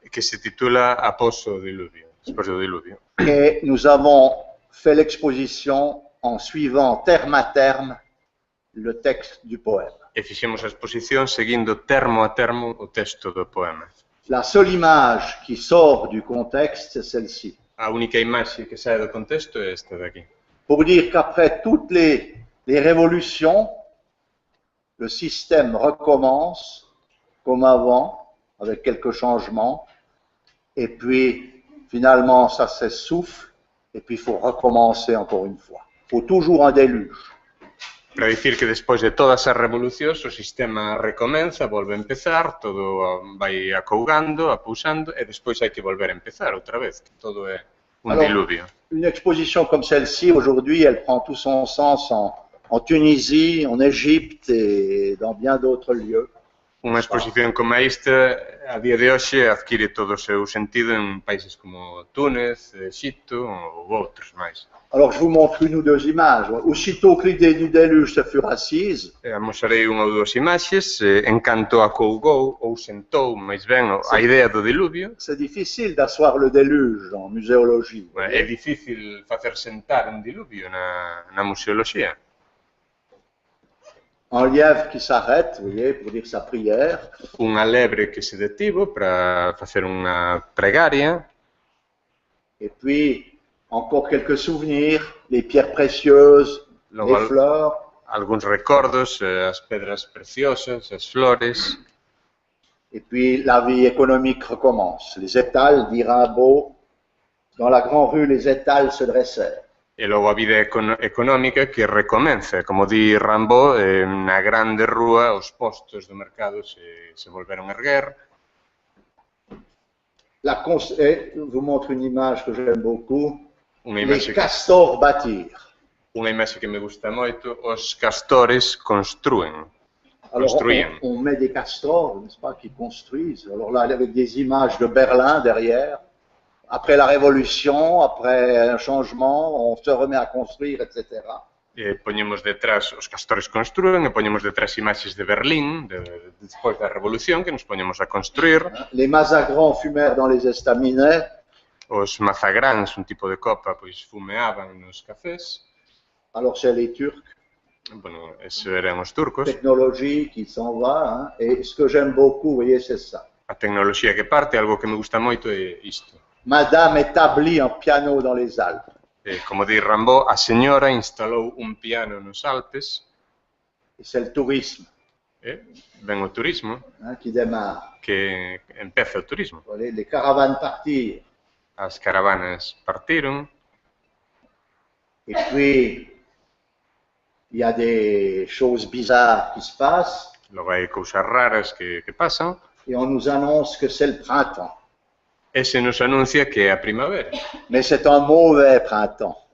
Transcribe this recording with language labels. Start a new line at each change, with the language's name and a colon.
Galician: Que se titula Após o diluvio, despois do diluvio.
French: Et nous avons fait l'exposition en suivant terme à terme le texte du poème.
Galician: E fixemos a exposición seguindo termo a termo o texto do poema.
French: La seule image qui sort du contexte, c'est celle-ci.
Galician: A única imaxe que sae do contexto é esta de aquí.
French: Pour dire qu'après toutes les révolutions, le système recommence comme avant, avec quelques changements, et puis finalement ça s'essouffle, et puis il faut recommencer encore une fois. Il faut toujours un déluge.
Galician: Para dicir que despois de todas as revolucións o sistema recomenza, volve a empezar, todo vai acougando, apousando, e despois hai que volver a empezar outra vez, que todo é un diluvio.
French: Une exposition comme celle-ci, aujourd'hui, elle prend tout son sens en Tunisie, en Égypte et dans bien d'autres lieux.
Galician: Unha exposición como esta, a día de hoxe, adquire todo o seu sentido en países como Túnez, Egipto ou outros máis.
French: Alors, je vous montre une ou deux images. Aussitôt que l'idée du déluge se fut assise,
Galician: mostrarei unha ou dúas imaxes, en canto acougou ou sentou, máis ben, a idea do diluvio.
French: C'est difficile d'asseoir le déluge en muséologie.
Galician: É difícil facer sentar un diluvio na museoloxía.
French: Un lièvre qui s'arrête, vous voyez, pour dire sa prière.
Galician: Unha lebre que se detivo para facer unha pregaria.
French: Et puis, encore quelques souvenirs, les pierres précieuses, les fleurs.
Galician: Alguns recordos, as pedras preciosas, as flores.
French: Et puis, la vie économique recommence. Les étals, dit Rimbaud, dans la grande rue, les étals se dressèrent.
Galician: E logo a vida económica que recomenza, como di Rimbaud, na grande rúa os postos do mercado se volveron a erguer.
French: Je vous montre une image que j'aime beaucoup. les castors bâtir.
Galician: Unha imaxe que me gusta moito, os castores construen.
French: Alors
Galician: Construían.
French: on met des castors, n'est-ce pas, qui construisent. Alors là, avec des images de Berlin derrière. Après la Révolution, après un changement, on se remet à construire, etc.
Galician: Poñemos detrás, os castores construen, e poñemos detrás imaxes de Berlín, despois da Revolución, que nos poñemos a construir.
French: Les mazagrans fumèrent dans les estaminets.
Galician: Os mazagráns, un tipo de copa, pois fumeaban nos cafés.
French: Alors c'est les Turcs.
Galician: Bueno, eso eran os turcos.
French: Technologie qui s'en va, hein, et ce que j'aime beaucoup, vous voyez, c'est ça.
Galician: A tecnoloxía que parte, algo que me gusta moito é isto.
French: Madame établit un piano dans les Alpes.
Galician: Como di Rimbaud, a señora instalou un piano nos Alpes.
French: Et c'est le tourisme.
Galician: Ben o turismo.
French: Hein, qui démarre.
Galician: Que empeza o turismo.
French: Les caravanes partirent.
Galician: As caravanas partiron.
French: Et puis, il y a des choses bizarres qui se passent.
Galician: Logo hai cousas raras que pasan.
French: Et on nous annonce que c'est le printemps.
Galician: E se nos anuncia que é a primavera.
French: Mais c'est un mauvais printemps.